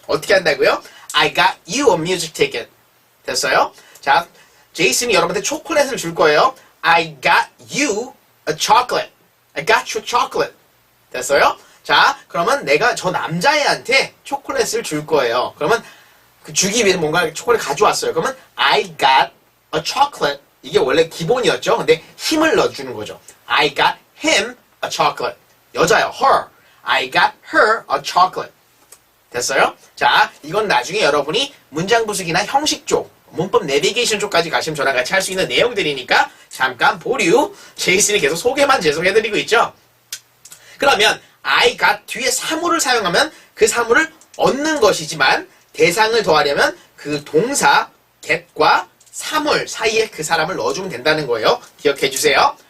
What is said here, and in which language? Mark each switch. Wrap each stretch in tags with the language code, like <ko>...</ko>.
<ko>어떻게 한다고요?</ko> <en>I got you a music ticket.</en> <ko>됐어요? 자, 제이슨이 여러분한테 초콜릿을 줄 거예요.</ko> <en>I got you a chocolate. I got you chocolate.</en> <ko>됐어요? 자, 그러면 내가 저 남자애한테 초콜릿을 줄 거예요. 그러면 그 주기 위해서 뭔가 초콜릿 가져왔어요.</ko> <en>그러면 I got a chocolate.</en> <ko>이게 원래 기본이었죠. 근데 힘을 넣어주는 거죠.</ko> <en>I got him a chocolate.</en> <ko>여자요.</ko> <en>her. I got her a chocolate.</en> <ko>됐어요? 자, 이건 나중에 여러분이 문장 부수기나 형식 쪽, 문법 내비게이션 쪽까지 가시면 저랑 같이 할 수 있는 내용들이니까 잠깐 보류. 제이슨이 계속 소개만 계속 해드리고 있죠. 그러면 I got 뒤에 사물을 사용하면 그 사물을 얻는 것이지만 대상을 더하려면 그 동사 get과 사물 사이에 그 사람을 넣어주면 된다는 거예요. 기억해 주세요.</ko>